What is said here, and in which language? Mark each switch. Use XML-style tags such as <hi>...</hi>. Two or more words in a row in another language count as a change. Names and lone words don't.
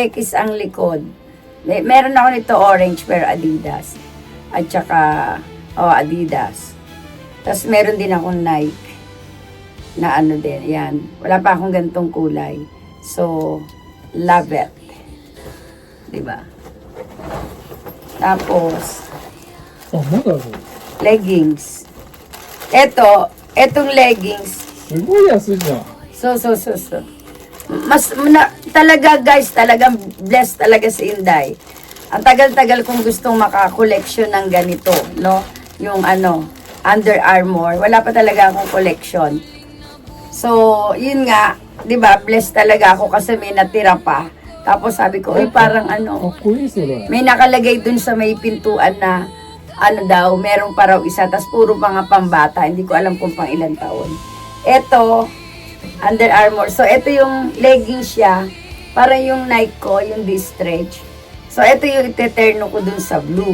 <tl>Meron ako nito orange pero Adidas. At saka, Adidas. Tapos meron din akong Nike na ano din, yan. Wala pa akong gantong kulay.</tl> <en>So, love it. Diba?</en> <tl>Tapos,</tl> <ja>あ、まだある。</ja> <tl>leggings. Etong leggings,</tl> <ja>すごい安いじゃん。</ja> <tl>so. Talaga guys, talagang blessed talaga si Inday. Ang tagal-tagal kong gustong maka-collection ng ganito, no? Yung Under Armour. Wala pa talaga akong collection. So, yun nga, 'di ba? Blessed talaga ako kasi may natira pa. Tapos sabi ko, parang</tl> <ja>かっこいいそれ。</ja> <tl>may nakalagay dun sa may pintuan na daw, meron pa raw isa, tas puro mga pambata, hindi ko alam kung pang ilang taon. Ito, Under Armour. So, ito yung leggings siya, parang yung Nike ko, yung D-stretch. So, ito yung iteterno ko dun sa blue.</tl>